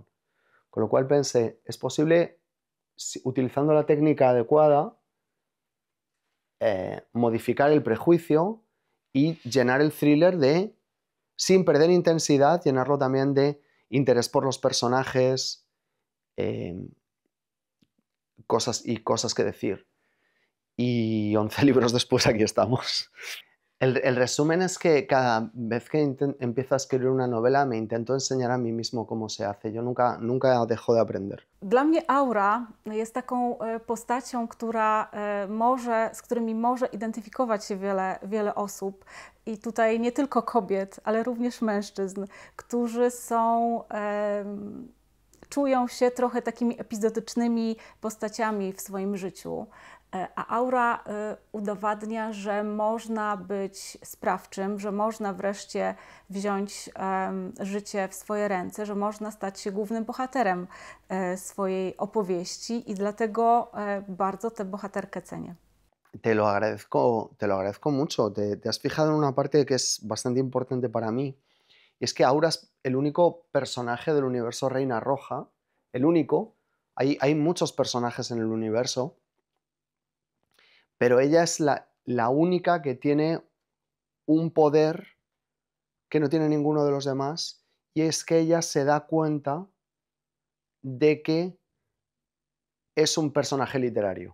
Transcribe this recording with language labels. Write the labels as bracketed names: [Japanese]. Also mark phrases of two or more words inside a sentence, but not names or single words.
[Spanish] Con lo cual pensé, es posible, utilizando la técnica adecuada, modificar el prejuicio y llenar el thriller sin perder intensidad, llenarlo también de interés por los personajes, cosas que decir. Y 11 libros después aquí estamos. El resumen es que cada vez que empiezo a escribir una novela me intento enseñar a mí mismo cómo se hace. Yo nunca dejo de aprender. [Polish] Dla mnie Aura jest taką postacią, z którymi może identyfikować się wiele osób. I tutaj nie tylko kobiet, ale również mężczyzn, którzy czują się trochę takimi epizodycznymi postaciami w swoim życiu. A Aura udowadnia, że można być sprawczym, że można wreszcie wziąć życie w swoje ręce, że można stać się głównym bohaterem swojej opowieści i dlatego bardzo tę bohaterkę cenię. [Spanish] Te lo agradezco mucho. Te has fijado en una parte que es bastante importante para mí. Y es que Aura es el único personaje del universo Reina Roja. El único. Hay muchos personajes en el universo. Pero ella es la única que tiene un poder que no tiene ninguno de los demás, y es que ella se da cuenta de que es un personaje literario.